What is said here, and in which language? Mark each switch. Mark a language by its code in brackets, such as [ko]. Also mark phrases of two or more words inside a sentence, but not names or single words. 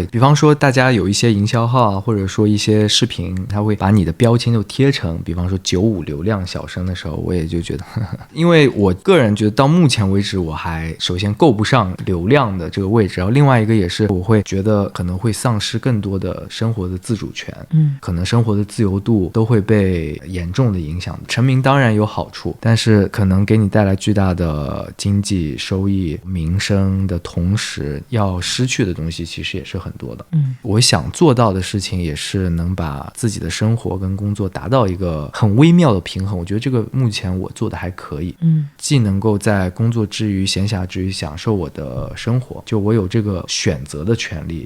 [zh] 比方說大家有一些營銷號啊，或者說一些視頻，他會把你的標籤就貼成比方說95流量小生的時候，我也就覺得因為我個人覺得到目前為止我還首先夠不上流量的這個位置，然後另外一個也是我會覺得可能會喪失更多的生活的自主權，可能生活的自由度都會被嚴重的影響。成名當然有好處，但是可能給你帶來巨大的經濟收益、名聲的同時，要失去的東西其實也是很多的。我想做到的事情也是能把自己的生活跟工作達到一個很微妙的平衡。我覺得這個目前我做的還可以，既能夠在工作之餘、閒暇之餘享受我的生活，就我有這個選擇的權利。